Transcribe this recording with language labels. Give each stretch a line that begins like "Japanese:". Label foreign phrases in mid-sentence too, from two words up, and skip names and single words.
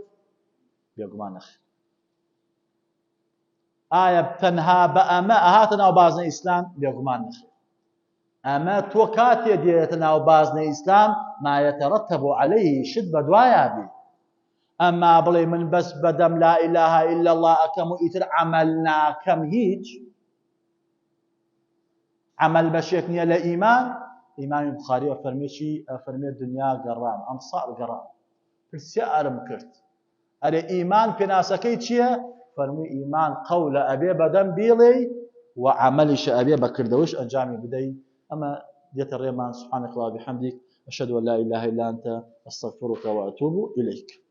Central Kurdish: بێگومان نەخێر. ئایا تەنها بە ئەمە ئەهاتە ناو بازنەی ئیسلام؟ بێگومان نەخێر. ئەمە تۆ کاتێ دێتە ناو بازنەی ئیسلام
Arabic: ما يترتب عليه
Central Kurdish: شت بە دوایە بێ. ئەمما بڵێ من بەس بەدەم
Arabic: لا إله إلا الله
Central Kurdish: ئەکەم و ئیتر عەمەل ناکەم هیچ عەمەل بەشێک نییە لە ئیمان. ئیمامی بوخاری ئەفەرمێ دنیا گەڕام ئەم ساڵ گەڕام پرسیارم کرد ئەرێ ئیمان پێناسەکەی چییە؟ فەرمووی ئیمان قەولە ئەبێ بەدەم بیڵێ و عەمەلیشە ئەبێ بەکردەوەش ئەنجامی بدەی. ئەمە دێتە ڕێمان.
Arabic: سبحانك اللهم وبحمدك أشهد أن لا إله إلا أنت أستغفرك وأتوب إليك.